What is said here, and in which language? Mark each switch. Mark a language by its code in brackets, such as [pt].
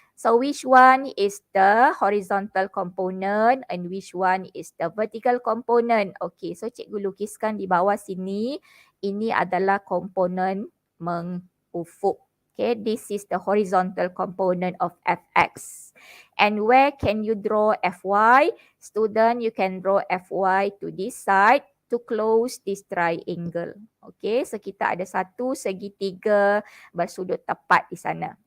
[en] So which one is the horizontal component and which one is the vertical component? [ms] Okay, so cikgu lukiskan di bawah sini. Ini adalah komponen mengufuk. [en] Okay, this is the horizontal component of Fx. And where can you draw Fy? Student, you can draw Fy to this side to close this triangle. [ms] Okay, so kita ada satu segitiga bersudut tepat di sana.